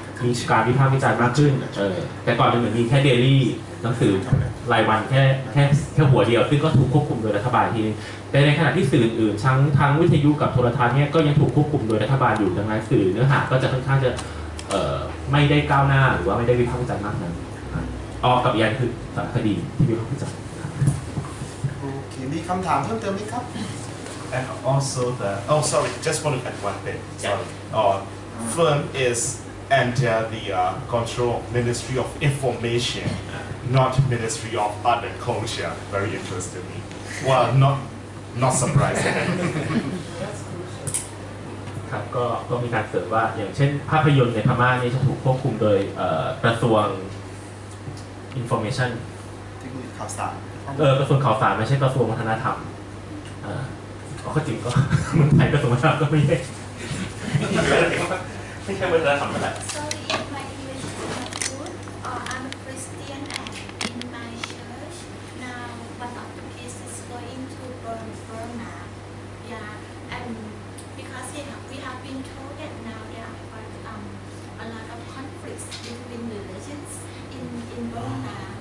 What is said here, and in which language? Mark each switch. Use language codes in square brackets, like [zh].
[th] มีการวิพากษ์วิจารณ์มากขึ้นแต่ก่อนมันเหมือนมีแค่เดลี่หนังสือรายวันแค่หัวเดียวซึ่งก็ถูกควบคุมโดยรัฐบาลทีนึงแต่ในขณะที่สื่ออื่นทั้งวิทยุกับโทรทัศน์เนี่ยก็ยังถูกควบคุมโดยรัฐบาลอยู่ดังนั้นสื่อเนื้อหาก็จะค่อนข้างจะไม่ได้ก้าวหน้าหรือว่าไม่ได้วิพากษ์วิจารณ์มากนักกับอย่างคือสารคดีที่วิพากษ์วิจารณ์ โอเคมีคำถามเพิ่มเติมไหมครับ [en] And also sorry, just want to add one thing. Sorry. Film is under the control Ministry of Information, not Ministry of Art and Culture. Very interesting. Well, not surprising. [th] ครับก็มีการเสริมว่าอย่างเช่นภาพยนตร์ในพม่านี่จะถูกควบคุมโดยกระทรวง Information เทคโนโลยีข่าวสาร กระทรวงข่าวสารไม่ใช่กระทรวงวัฒนธรรมก็จริงก็เมืองไทยกระทรวงวัฒนธรรมก็ไม่ใช่วัฒนธรรมนั่นแหละ [en] Sorry if my English is not good. I'm a Christian and in my church now one of the kids is going to Burma. Yeah, and because we have been told that now there are a lot of conflicts between religions in Burma.